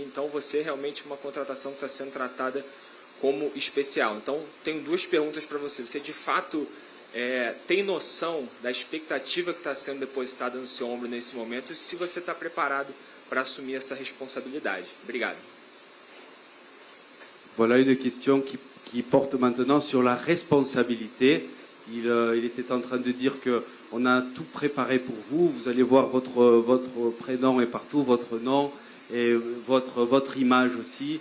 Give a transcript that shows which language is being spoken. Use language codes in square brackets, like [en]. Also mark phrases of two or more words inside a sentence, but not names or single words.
[pt] Então, você é realmente uma contratação que está sendo tratada como especial. Então, tenho duas perguntas para você. Você, de fato, tem noção da expectativa que está sendo depositada no seu ombro nesse momento e se você está preparado para assumir essa responsabilidade? Obrigado. [fr] Voilà une question qui porte maintenant sur la responsabilité. Il était en train de dire qu'on a tout préparé pour vous. Vous allez voir votre prénom est partout, votre nom et votre image aussi.